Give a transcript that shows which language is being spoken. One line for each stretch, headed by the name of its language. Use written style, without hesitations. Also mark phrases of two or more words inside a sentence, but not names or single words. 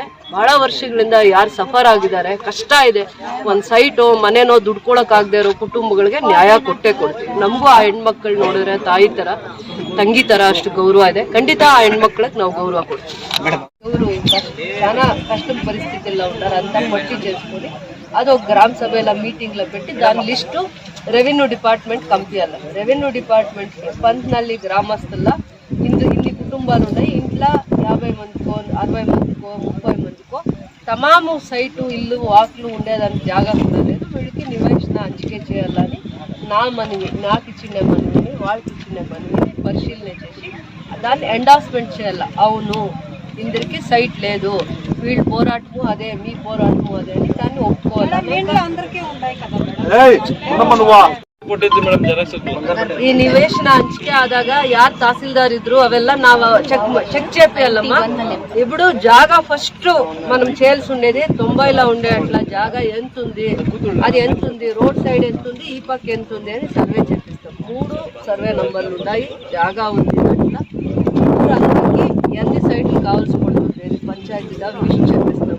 Kannada: ಬಹಳ ವರ್ಷಗಳಿಂದ ಯಾರು ಸಫರ್ ಆಗಿದ್ದಾರೆ, ಕಷ್ಟ ಇದೆ, ಒಂದ್ ಸೈಟು ಮನೆನೋ ದುಡ್ಕೊಳಕ್ ಆಗದೆ ಇರೋ ಕುಟುಂಬಗಳಿಗೆ ನ್ಯಾಯ ಕೊಟ್ಟೆ ಕೊಡ್ತೀವಿ. ನಮಗೂ ಆ ಹೆಣ್ಮಕ್ಳು ನೋಡಿದ್ರೆ ತಾಯಿ ತರ, ತಂಗಿ ತರ ಅಷ್ಟು ಗೌರವ ಇದೆ. ಖಂಡಿತ ಆ ಹೆಣ್ಮಕ್ಳಿಗೆ ನಾವು ಗೌರವ ಕೊಡ್ತೀವಿ. ಇವರು ಜನ ಕಷ್ಟದ ಪರಿಸ್ಥಿತಿ ಎಲ್ಲ ಉಂಟಾರ ಅಂತ ಪಟ್ಟಿ ಸೇರಿಸ್ಕೊಂಡು ಅದು ಗ್ರಾಮ ಸಭೆ ಎಲ್ಲ ಮೀಟಿಂಗ್ ಎಲ್ಲ
Telugu: పెట్టి దాని లిస్టు రెవెన్యూ డిపార్ట్మెంట్ పంపించాలి. రెవెన్యూ డిపార్ట్మెంట్ పంతనహಳ್ಳಿ గ్రామస్తుల ఇన్ని కుటుంబాలు ఉన్నాయి. ఇంట్లో 50 మందికో 60 మందికో 30 మందికో తమాము సైటు ఇల్లు వాకులు ఉండేదానికి జాగా కూడా లేదు. వీళ్ళకి నివేశన అంచికే చేయాలని నా మనవి, నాకు ఇచ్చిన మనవిని, వాళ్ళకి ఇచ్చిన మనవిని పరిశీలన చేసి దాన్ని ఎండార్స్మెంట్ చేయాలి. అవును ఇందరికి సైట్ లేదు, వీళ్ళ పోరాటము అదే, మీ పోరాటము అదే అని దాన్ని ఒప్పుకోవాలి.
Kannada: ಕೊಟ್ಟಿದ್ದು ಮೇಡಮ್ ಜೆರಾಕ್ಸ್. ಈ ನಿವೇಶನ ಹಂಚಿಕೆ ಆದಾಗ ಯಾರು
Telugu: తహసీల్దార్ ఇద్దరు అవెల్లా నా చెక్ చేపియాలమ్మా. ఇప్పుడు జాగా ఫస్ట్ మనం చేయాల్సి ఉండేది 90లో ఉండే అట్లా జాగా ఎంత ఉంది, అది ఎంత ఉంది, రోడ్ సైడ్ ఎంత ఉంది, ఈ పక్క ఎంత ఉంది అని సర్వే చేపిస్తాం. 3 సర్వే నంబర్లు ఉన్నాయి. జాగా ఉంది అట్లా ఊరందరికీ ఎన్ని సైట్లు కావాల్సి పడుతుంది అని పంచాయతీగా లిస్ట్ చేపిస్తాము.